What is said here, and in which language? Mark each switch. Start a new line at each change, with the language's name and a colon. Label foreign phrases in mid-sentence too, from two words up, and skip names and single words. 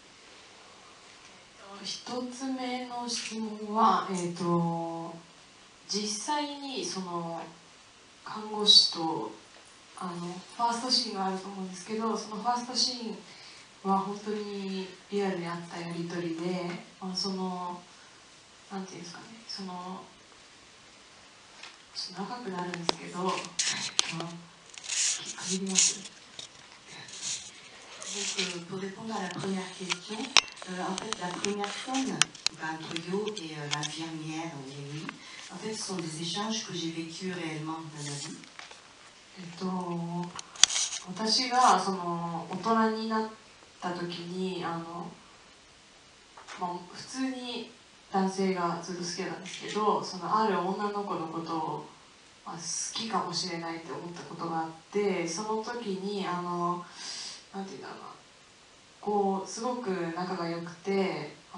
Japanese: 一つ目の質問は、実際にその看護師とファーストシーンがあると思うんですけど、そのファーストシーンは本当にリアルにあったやり取りで、なんていうんですかね、長くなるんですけど、限ります。
French: Donc, pour répondre à la première question, en fait, la première scène entre Yo et l'infirmière Yui, en fait, ce sont des échanges que j'ai vécus réellement dans ma vie.
Japanese: 私が大人になった時に普通に男性がずっと好きなんですけど、ある女の子のことを、好きかもしれないって思ったことがあって、その時になんていうんだろうな、こうすごく仲が良くて